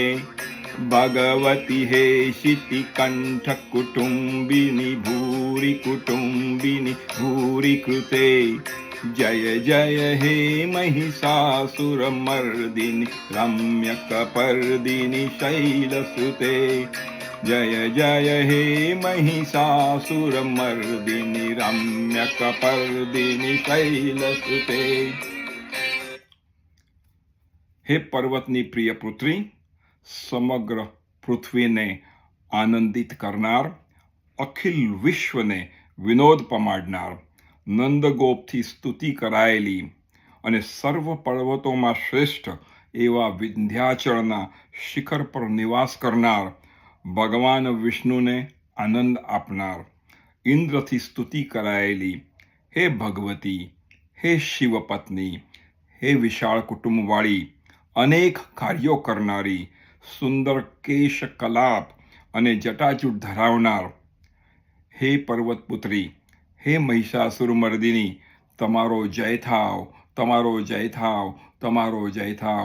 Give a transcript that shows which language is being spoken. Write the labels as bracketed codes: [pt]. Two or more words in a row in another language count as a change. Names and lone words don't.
[sa] भगवति हेशिति कंठ कुटुम्बिनि भूरि कुटुम्बिनि भूरि कृते जय जय हे महिषासुरमर्दिनि रम्यकपर्दिनि शैलसुते जय जय हे महिषासुरमर्दिनि रम्यकपर्दिनि शैलसुते. [gu] હે પર્વતની પ્રિય પુત્રી, સમગ્ર પૃથ્વીને આનંદિત કરનાર, અખિલ વિશ્વને વિનોદ પમાડનાર, नंदगोपથી સ્તુતિ કરાયેલી અને સર્વ પર્વતોમાં શ્રેષ્ઠ એવા વિંધ્યાચળના શિખર પર નિવાસ કરનાર, ભગવાન વિષ્ણુને આનંદ આપનાર, ઇન્દ્રથી સ્તુતિ કરાયેલી, હે ભગવતી, હે શિવપત્ની, હે વિશાળ કુટુંબવાળી, અનેક કાર્યો કરનારી, સુંદર કેશ કલાપ અને જટાજૂટ ધરાવનાર, હે પર્વતપુત્રી, હે મહિષાસુર મર્દિની, તમારો જય થાવ, તમારો જય થાવ, તમારો જય થાવ.